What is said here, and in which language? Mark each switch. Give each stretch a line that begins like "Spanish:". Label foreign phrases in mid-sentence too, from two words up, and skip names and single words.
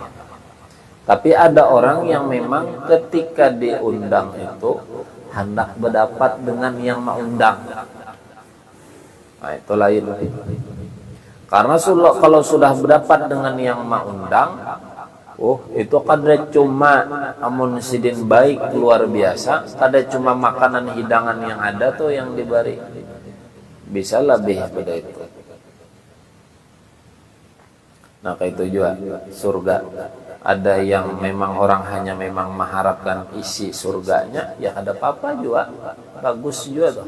Indonesian: Tapi ada orang yang memang ketika diundang itu hendak berdapat dengan yang mengundang.
Banjar: Nah, itu lain. Karena kalau sudah berdapat dengan yang mengundang, itu kada cuma amun sidin baik luar biasa, kada cuma makanan hidangan yang ada tuh yang diberi, bisa lebih pada itu.
Indonesian: Nah, kayak itu juga surga. Ada yang memang orang hanya memang mengharapkan isi surganya, ya ada apa-apa juga, bagus juga tuh.